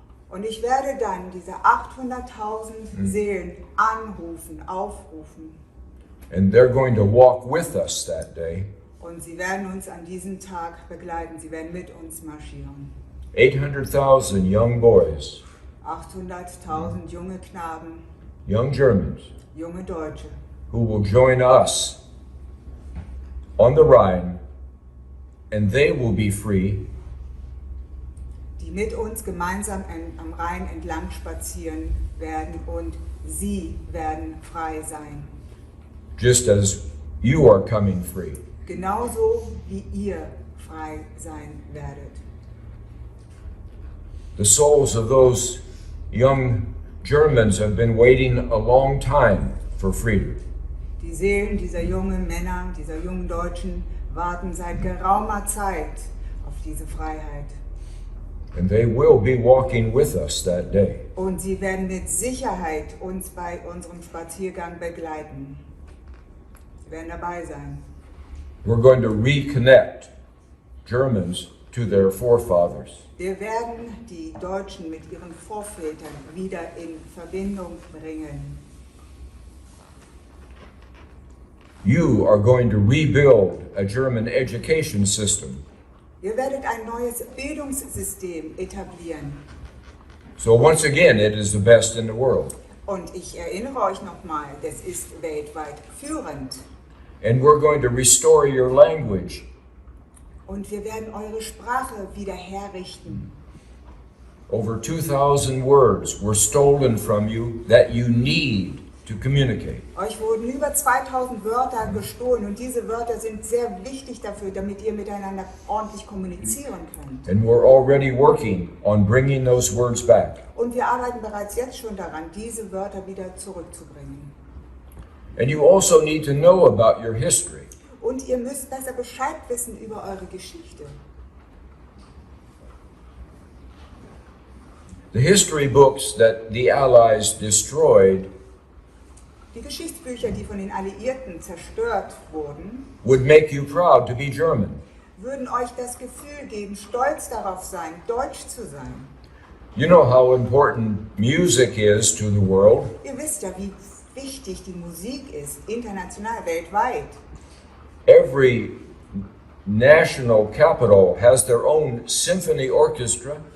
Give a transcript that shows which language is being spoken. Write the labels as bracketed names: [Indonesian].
[German] Und ich werde dann diese 800.000 Seelen anrufen, aufrufen. [English] and they're going to walk with us that day. [German] Und sie werden uns an diesem Tag begleiten, sie werden mit uns marschieren. [English] 800,000 young boys, [German] 800.000 junge Knaben, [English] young Germans, [German] junge Deutsche, [English] who will join us on the Rhine, and they will be free, [German] die mit uns gemeinsam am Rhein entlang spazieren werden und sie werden frei sein. [English] just as you are coming free. [German] Genauso wie ihr frei sein werdet. [English] The souls of those young Germans have been waiting a long time for freedom. [German] Die Seelen dieser jungen Männer, dieser jungen Deutschen warten seit geraumer Zeit auf diese Freiheit. [English] And they will be walking with us that day. [German] Und sie werden mit Sicherheit uns bei unserem Spaziergang begleiten. Sie werden dabei sein. [English] We're going to reconnect Germans to their forefathers. [German] Wir werden die Deutschen mit ihren Vorvätern wieder in Verbindung bringen. [English] You are going to rebuild a German education system. [German] Ihr werdet ein neues Bildungssystem etablieren. [English] So once again, it is the best in the world. [German] Und ich erinnere euch nochmal, das ist weltweit führend. [English] And we're going to restore your language. [German] Und wir werden eure Sprache wieder herrichten. [English] Over 2,000 words were stolen from you that you need to communicate. [German] Euch wurden über 2000 Wörter gestohlen und diese Wörter sind sehr wichtig dafür, damit ihr miteinander ordentlich kommunizieren könnt. [English] And we're already working on bringing those words back. [German] Und wir arbeiten bereits jetzt schon daran, diese Wörter wieder zurückzubringen. [English] And you also need to know about your history. [German] Und ihr müsst besser Bescheid wissen über eure Geschichte. [English] The history books that the Allies destroyed [German] Die Geschichtsbücher, die von den Alliierten zerstört wurden, [English] would make you proud to be German. [German] würden euch das Gefühl geben, stolz darauf sein, deutsch zu sein. [English] You know how important music is to the world. [German] Ihr wisst ja, wie wichtig die Musik ist, international, weltweit. [English] Every national capital has their own symphony orchestra.